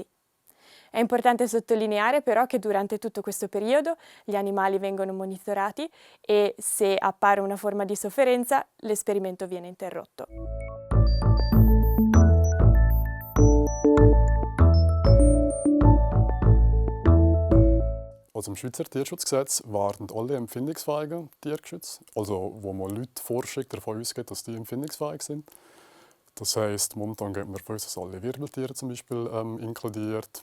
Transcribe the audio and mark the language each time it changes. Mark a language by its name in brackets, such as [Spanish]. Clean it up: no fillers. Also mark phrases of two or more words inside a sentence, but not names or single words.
[Italian] È importante sottolineare però che durante tutto questo periodo gli animali vengono monitorati e se appare una forma di sofferenza l'esperimento viene interrotto. [German] Also im Schweizer Tierschutzgesetz werden alle empfindungsfähigen Tiere geschützt, also wo man Leute forscht, davon ausgeht, dass die empfindungsfähig sind. Das heisst, momentan geht man davon aus, dass alle Wirbeltiere zum Beispiel inkludiert.